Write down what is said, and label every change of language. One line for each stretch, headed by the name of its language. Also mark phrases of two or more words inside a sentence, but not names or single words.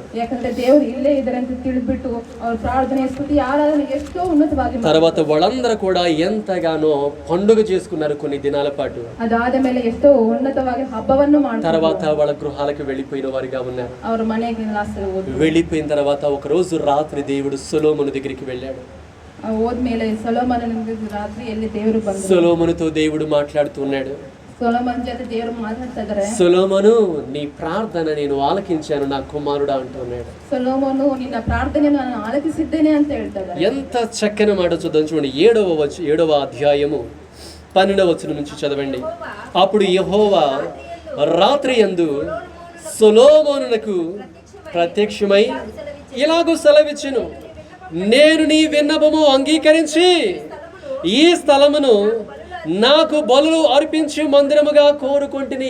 Kannada: ಯಾಕಂದ್ರೆ ದೇವರು ಇಲ್ಲೇ ಇದ್ದಾರೆ ಅಂತ ತಿಳಿದ್ಬಿಟ್ಟು ಅವರ ಪ್ರಾರ್ಥನೆ ಸ್ತುತಿ ಆರಾಧನೆ ಎಷ್ಟೋ ಉನ್ನತವಾಗಿ.
Telugu: తర్వాత వాళ్ళందరూ కూడా ఎంతగానో పండుగ చేసుకున్నారు కొన్ని దినాల పాటు.
Kannada: అదాದ ಮೇಲೆ ಎಷ್ಟೋ ಉನ್ನತವಾಗಿ ಹಬ್ಬವನ್ನು ಮಾಡ್ತಾರೆ.
Telugu: తర్వాత వాళ్ళ గృహాలకు వెళ్ళిపోయిన వారిగా ఉన్నారు.
Kannada: ಅವರ ಮನೆಗೆ
Telugu: వెళ్ళిపోయిన తర్వాత ఒక రోజు రాత్రి దేవుడు సొలొమోను దగ్గరికి వెళ్ళాడు.
Kannada: ಹೋದ್ಮೇಲೆ ಸೊಲೊಮೋನನಿಗೆ ರಾತ್ರಿ ಎಲ್ಲಿ ದೇವರು ಬಂದರು.
Telugu: సొలొమోనుతో దేవుడు మాట్లాడుతున్నాడు.
Kannada: సొలొమోన్ జೊತೆ ದೇವರು ಮಾತಾಡ್ತಾ ಇದ್ದಾರೆ.
Telugu: సొలొమోను నీ ప్రార్థన నేను ఆలకించాను నా కుమారుడా అంటున్నాడు.
Kannada: సొలొమోను
Telugu: నిన్న ప్రార్థనను
Kannada: ನಾನು ఆలకిಸಿದ್ದೇನೆ ಅಂತ ಹೇಳ್ತಾರೆ.
Telugu: ఎంత చక్కని మాట చూద్దాం చూడండి. 7వ అధ్యాయము 12వ వచనం నుంచి చదవండి. అప్పుడు యెహోవా రాత్రి యందు సొలొమోనునకు ప్రత్యక్షమై ఇలాగూ సెలవిచ్చెను, నేను నీ విన్నపము అంగీకరించి ఈ స్థలమును నాకు బలులు అర్పించి మందిరముగా కోరుకుంటుని.